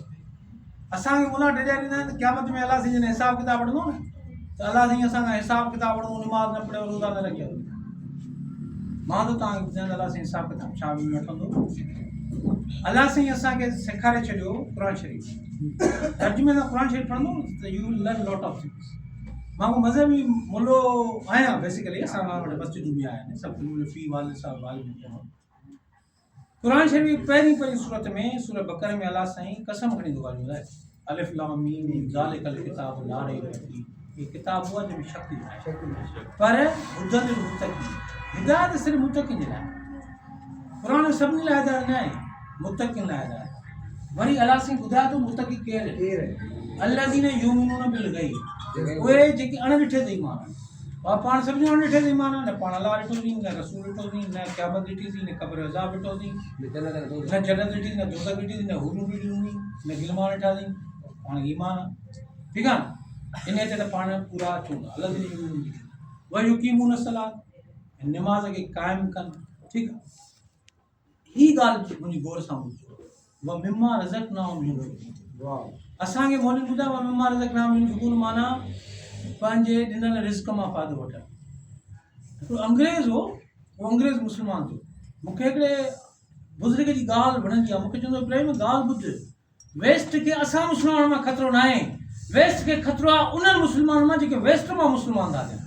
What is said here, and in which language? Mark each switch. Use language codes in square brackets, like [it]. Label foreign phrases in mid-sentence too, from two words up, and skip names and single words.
[sd] असांखे मुला ॾेढा ॾींदा आहिनि त क़यामत में अलाह साईं जॾहिं हिसाब किताब वठंदो न, त अलाह साईं असांखां हिसाब किताब वठंदो. निमाज़ न पढ़ियो, रोज़ा न रखियो. मां त तव्हांखे ॿुधायां अलाह साईं हिसाब किताब छा वठंदो. अलाह साईं असांखे सेखारे छॾियो क़ुर शरीफ़. तर्जुमे सां क़ुर शरीफ़ पढ़ंदो त [en] you will learn lot of things. [sd] मां को मज़हबी मुल्लो आहियां बेसिकली. असां वटि मस्जिदूं बि आहिनि, सभु फ़ी वाले साहब वाले. क़ुर शरीफ़ पहिरीं सूरत में सूरत बक़रा में अलाह साईं कसम खणी थो ॻाल्हाए. [ar] الم ذلك الكتاب لا ريب فيه. [sd] ये किताब हुआ जंहिंमें शक आहे, पर [ar] هدى للمتقين. [sd] हिदायत सिर्फ़ु मुत्तक़ीन जे लाइ. क़ुर सभिनी लाइ हिदायत न आहे, मुत्तक़ीन लाइ हिदायत. वरी अलाह साईं ॿुधाए थो मुत्तक़ी केरु आहे. [ar] الذين يؤمنون بالغيب. [sd] उहे जेके अणॾिठे ते ईमान आहिनि. पाण सभिनी अणॾिठे ते ईमान आहे. न पाण अलाह ॾिठोसीं, न रसूल ॾिठोसीं, न क़यामत ॾिठीसीं, न क़ब्र अज़ाब ॾिठोसीं, न जन्नत ॾिठी, न दोज़ख ॾिठी, न हूरूं ॾिठियूं, न गिलमान ॾिठासीं. पाण ईमान आहे. ठीकु आहे न. इन ते त पाण पूरा अचूं था. [ar] الذين يؤمنون ويقيمون الصلاة. [sd] निमाज़ खे क़ाइमु कनि. ठीकु आहे. हीअ ॻाल्हि मुंहिंजी गौर सां ॿुधो. [ar] ومما رزقناهم ينفقون. [sd] असांखे मौलवी ॿुधायो [ar] ومما رزقناهم ينفقون [sd] माना पंहिंजे ॾिनल रिज़्क़ मां फ़ाइदो वठणु. हिकिड़ो अंग्रेज़ हो, उहो अंग्रेज़ मुस्लमान थियो. मूंखे हिकिड़े बुज़ुर्ग जी ॻाल्हि वणंदी आहे. मूंखे चवंदो इब्राहिम ॻाल्हि ॿुध. वेस्ट खे असां मुस्लमान मां ख़तरो न आहे. वेस्ट खे ख़तरो आहे उन्हनि मुस्लमान मां जेके वेस्ट मां मुस्लमान था थियनि.